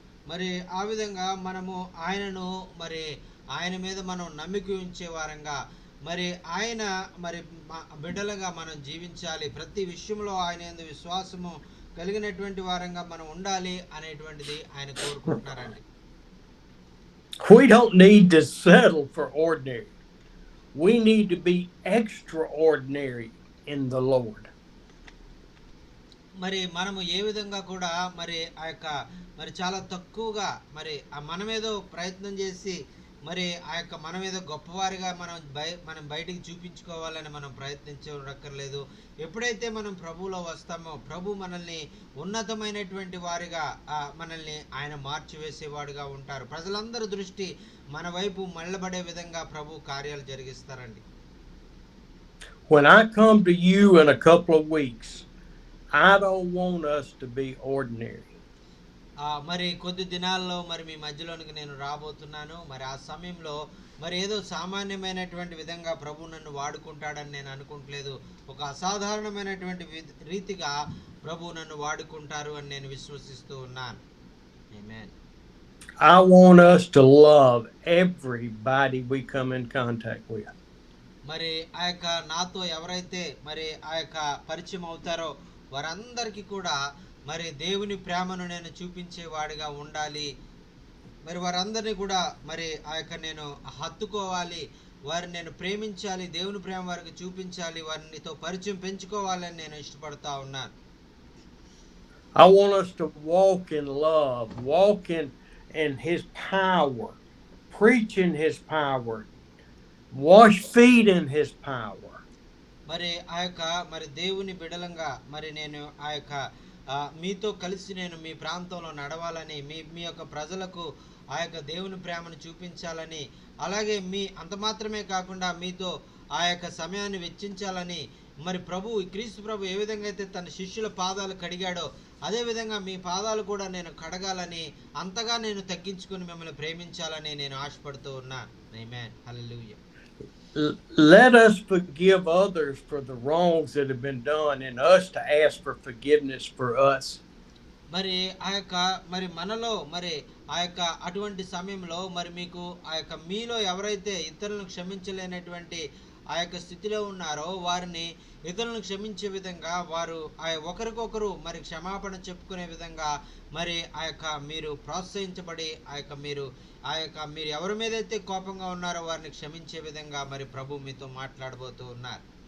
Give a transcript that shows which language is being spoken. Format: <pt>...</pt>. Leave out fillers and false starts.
<te>మరి ఆ విధంగా మనము ఆయనను మరి ఆయన మీద మనం నమ్మిక ఉంచే వారంగా మరి ఆయన మరి బిడ్డలుగా మనం జీవించాలి. ప్రతి విషయంలో ఆయన యందు విశ్వాసము కలిగినటువంటి వారంగా మనం ఉండాలి అనేటువంటిది ఆయన కోరుకుంటున్నారండి.</te> <en>We don't need to settle for ordinary. We need to be extraordinary in the Lord.</en> <te>మరి మనము ఏ విధంగా కూడా మరి ఆ యొక్క మరి చాలా తక్కువగా మరి మనమేదో ప్రయత్నం చేసి మరి ఆ యొక్క మనమేదో గొప్పవారిగా మనం బయటికి చూపించుకోవాలని మనం ప్రయత్నించక్కర్లేదు. ఎప్పుడైతే మనం ప్రభువులో వస్తామో ప్రభు మనల్ని ఉన్నతమైనటువంటి వారిగా మనల్ని ఆయన మార్చివేసేవాడుగా ఉంటారు. ప్రజలందరి దృష్టి మన వైపు మళ్ళబడే విధంగా ప్రభు కార్యాలు జరిగిస్తారండి.</te> <en>When I come to you in a couple of weeks, I don't want us to be ordinary.</en> <te>మరి కొద్ది దినాల్లో మరి మీ మధ్యలోనికి నేను రాబోతున్నాను. మరి ఆ సమయంలో మరి ఏదో సామాన్యమైనటువంటి విధంగా ప్రభు నన్ను వాడుకుంటాడని నేను అనుకుంటలేదు. ఒక అసాధారణమైనటువంటి రీతిగా ప్రభు నన్ను వాడుకుంటారు అని నేను విశ్వసిస్తూ ఉన్నాను. ఆమేన్.</te> <en>I want us to love everybody we come in contact with.</en> <te>మరి ఆ యొక్క నాతో ఎవరైతే మరి ఆ యొక్క పరిచయం అవుతారో వారందరికీ కూడా మరి దేవుని ప్రేమను నేను చూపించేవాడిగా ఉండాలి. మరి వారందరినీ కూడా మరి ఆ యొక్క నేను హత్తుకోవాలి, వారిని నేను ప్రేమించాలి, దేవుని ప్రేమ వారికి చూపించాలి, వారినితో పరిచయం పెంచుకోవాలని నేను ఇష్టపడతా ఉన్నాను.</te> <en>I want us to walk in love, walk in his power, preach in his power, wash feet in his power.</en> <te>మరి ఆ యొక్క మరి దేవుని బిడలంగా మరి నేను ఆ యొక్క మీతో కలిసి నేను మీ ప్రాంతంలో నడవాలని మీ యొక్క ప్రజలకు ఆ యొక్క దేవుని ప్రేమను చూపించాలని, అలాగే అంత మాత్రమే కాకుండా మీతో ఆ యొక్క సమయాన్ని వెచ్చించాలని మరి క్రీస్తు ప్రభు ఏ విధంగా అయితే తన శిష్యుల పాదాలు కడిగాడో అదే విధంగా మీ పాదాలు కూడా నేను కడగాలని, అంతగా నేను తగ్గించుకొని మిమ్మల్ని ప్రేమించాలని నేను ఆశపడుతూ ఉన్నాను. ఆమేన్. హల్లెలూయా.</te> <en>Let us forgive others for the wrongs that have been done and us to ask for forgiveness for us.</en> <te>మరి ఆ యొక్క మరి మనలో మరి ఆ యొక్క అటువంటి సమయంలో మరి మీకు ఆ యొక్క మీలో ఎవరైతే ఇతరులను క్షమించలేనటువంటి ఆ యొక్క స్థితిలో ఉన్నారో వారిని ఇతరులను క్షమించే విధంగా వారు ఒకరికొకరు మరి క్షమాపణ చెప్పుకునే విధంగా మరి ఆ యొక్క మీరు ప్రోత్సహించబడి మీరు ఎవరి మీద అయితే కోపంగా ఉన్నారో వారిని క్షమించే విధంగా మరి ప్రభు మీతో మాట్లాడబోతూ ఉన్నారు.</te>